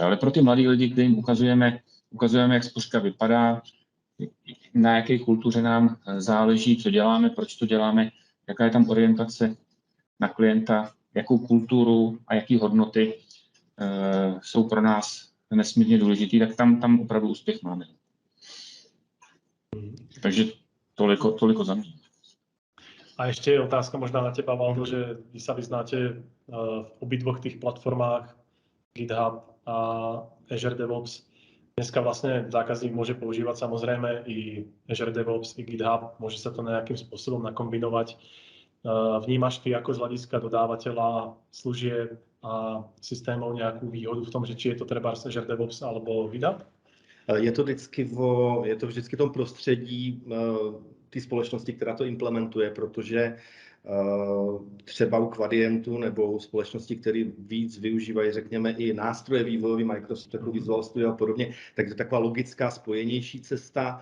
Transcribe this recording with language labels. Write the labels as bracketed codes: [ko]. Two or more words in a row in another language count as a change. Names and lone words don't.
[cs] Ale pro ty mladí lidi, kterým ukazujeme, jak spořka vypadá, na jaké kultuře nám záleží, co děláme, proč to děláme, jaká je tam orientace na klienta, jakou kulturu a jaké hodnoty jsou pro nás nesmírně důležitý, tak tam opravdu úspěch máme. Takže toliko za mě. [sk] A ešte je otázka možná na teba, Valdo, že vy sa vyznáte v obidvoch tých platformách GitHub a Azure DevOps. Dneska vlastne zákazník môže používať samozrejme i Azure DevOps, i GitHub, môže sa to nejakým spôsobom nakombinovať. Vnímaš ty ako z hľadiska dodávateľa služieb a systémov nejakú výhodu v tom, že či je to treba Azure DevOps alebo GitHub? [cs] Je to vždycky v tom prostředí té společnosti, která to implementuje, protože třeba u Quadientu nebo u společností, které víc využívají, řekněme, i nástroje vývojové Microsoft, jako Visual Studio a podobně, tak to je taková logická, spojenější cesta.